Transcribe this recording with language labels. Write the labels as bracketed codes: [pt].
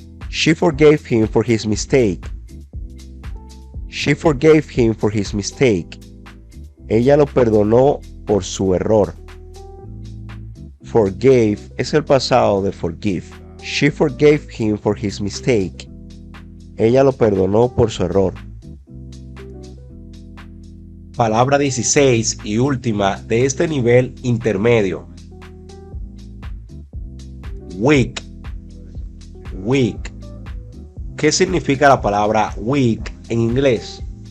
[en] She forgave him for his mistake. She forgave him for his mistake. [es] Ella lo perdonó por su error. Forgave es el pasado de forgive. [en] She forgave him for his mistake. [es] Ella lo perdonó por su error. Palabra 16 y última de este nivel intermedio. Week. Week. ¿Qué significa la palabra week en inglés?